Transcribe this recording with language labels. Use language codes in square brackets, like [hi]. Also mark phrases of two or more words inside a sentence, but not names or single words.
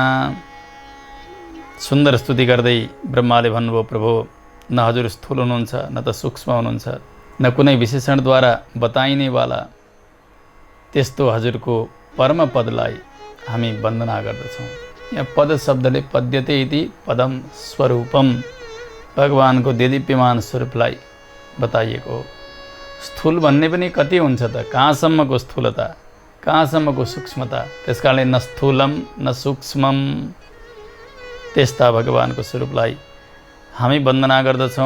[ne] सुन्दर स्तुति गर्दै ब्रह्माले भन्नुभयो, प्रभु, न हजुर स्थूल हुनुहुन्छ, न त सूक्ष्म हुनुहुन्छ, न कुनै विशेषणद्वारा बताइनेवाला त्यस्तो हजुरको परम पदलाई हामी वन्दना गर्दछौँ। यहाँ पद शब्दले [sa] पद्यते इति पदम स्वरूपम, [ne] भगवानको देदीप्यमान स्वरूपलाई बताइएको हो। स्थूल भन्ने पनि कति हुन्छ त, कहाँसम्मको स्थूलता, कहाँसम्मको सूक्ष्मता। त्यसकारणले [sa] न स्थूलम न सूक्ष्मम, [ne] त्यस्ता भगवानको स्वरूपलाई हामी वन्दना गर्दछौँ।